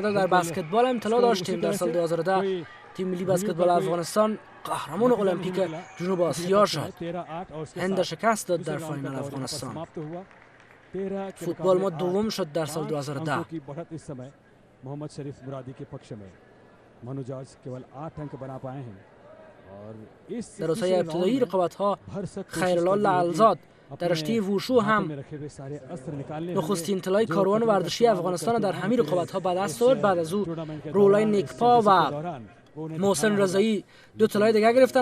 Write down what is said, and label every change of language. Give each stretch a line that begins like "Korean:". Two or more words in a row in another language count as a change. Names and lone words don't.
Persian: در بسکتبال هم طلا داشتیم. در سال 2010 تیم ملی بسکتبال افغانستان قهرمان المپیک جنوب آسیا شد. هند شکست داد در فاینال افغانستان. فوتبال ما دوم شد در سال 2010.
Hindi: محمد شریف مرادی के पक्ष में मनु जॉर्ज केवल 8 अंक बना पाए हैं और
Persian: در روزهای ابتدایی رقابت‌ها خیرالله لعلزاد در رشته ووشو هم نخستین طلای کاروان ورزشی افغانستان در همین رقابت‌ها به دست آورد. بعد از او رولای نیکپا و محسن رضایی 2 طلای دیگه گرفتن.